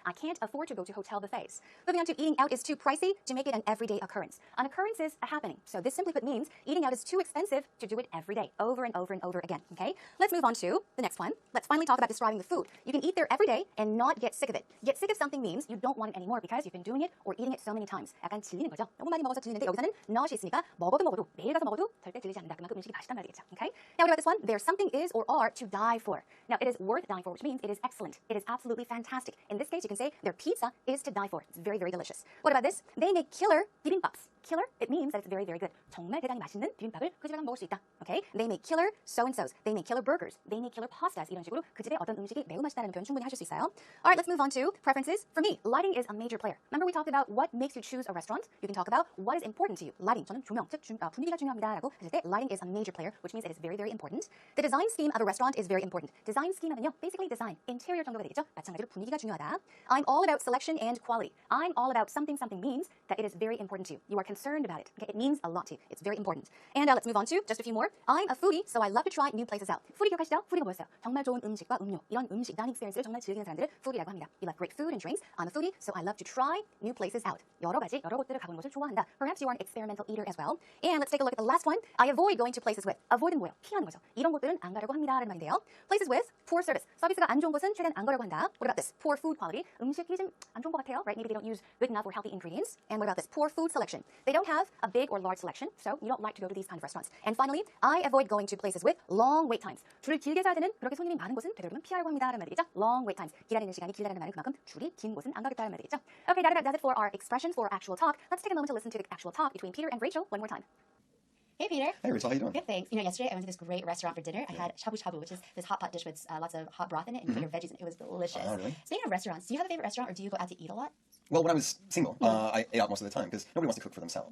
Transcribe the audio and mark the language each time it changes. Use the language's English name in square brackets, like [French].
[English] I can't afford to go to hotel buffets. Moving on to eating out is too pricey to make it an everyday occurrence. An occurrence is a happening. So this simply put means eating out is too expensive to do it every day, over and over again. Okay? Let's move on to the next one. Let's finally talk about describing the food. You can eat there every day and not get sick of it. Get sick of something means you don't want it anymore because you've been doing it or eating it so many times. [Korean] 약간 질리는 거죠. 너무 많이 먹어서 질리는데 여기서는 not이 있으니까 먹어도 매일 가서 먹어도 절대 질리지 않는다. 그만큼 음식이 맛있단 말이겠죠. [English] Okay? Now what about this one? There's something is or are to die for. Now it is worth dying for, which means it is excellent. It is absolutely fantastic. In this case, you can say their pizza is to die for. It's very delicious. What about this? They make killer bibimbaps. Killer, it means that it's very good. [Korean] 정말 대단히 맛있는 비빔밥을 그 집에 가면 먹을 수 있다. [English] Okay? They make killer so-and-sos. They make killer burgers. They make killer pastas. [Korean] 이런 식으로 그 집에 어떤 음식이 매우 맛있다는 표현 충분히 하실 수 있어요. [English] Alright, let's move on to preferences. For me, lighting is a major player. Remember we talked about what makes you choose a restaurant? You can talk about what is important to you. Lighting, [Korean] 저는 조명, 즉 분위기가 중요합니다라고 하실 때 [English] lighting is a major player, which means it is very important. The design scheme of a restaurant is very important. Design scheme 하면요, basically design, interior 정도가 되겠죠? [Korean] 마찬가지로 분위기가 중요하다. [English] I'm all about selection and quality. I'm all about something means that it is very important to you. You are concerned about it. Okay, it means a lot to you. It's very important. And let's move on to just a few more. I'm a foodie, so I love to try new places out. foodie [Korean] 기억하시죠? foodie가 뭐였어요? 정말 좋은 음식과 음료, 이런 음식, dining experience를 정말 즐기는 사람들을 foodie라고 합니다. [English] You like great food and drinks. I'm a foodie, so I love to try new places out. [Korean] 여러 곳들을 가보는 것을 좋아한다. [English] Perhaps you are an experimental eater as well. And let's take a look at the last one. I avoid going to places with. [Korean] Avoid은 뭐예요? 피하는 거죠. 이런 곳들은 안 가려고 합니다라는 말인데요. [English] Places with poor service. [Korean] 서비스가 안 좋은 곳은 최대한 안 가려고 한다. [English] What about this? Poor food quality. [Korean] 음식이 좀 안 좋은 것 같아요, [English] right? Maybe they don't use good enough or healthy ingredients. And what about this? Poor food selection. They don't have a big or large selection, so you don't like to go to these kind of restaurants. And finally, I avoid going to places with long wait times. [Korean] 줄을 길게 서야 되는 그렇게 손님이 많은 곳은 되도록이면 피하려고 합니다라는 말이겠죠. [English] Long wait times. [Korean] 기다리는 시간이 길다는 말은 그만큼 줄이 긴 곳은 안 가겠다는 말이겠죠. [English] Okay, that does it for our expressions for actual talk. Let's take a moment to listen to the actual talk between Peter and Rachel one more time. Hey, Peter. Hey, Rachel, how you doing? Good, thanks. Yesterday I went to this great restaurant for dinner. I had shabu shabu, which is this hot pot dish with lots of hot broth in it and your veggies in it. It was delicious. Oh, really? Speaking of restaurants, do you have a favorite restaurant or do you go out to eat a lot? Well, when I was single, I ate out most of the time because nobody wants to cook for themselves.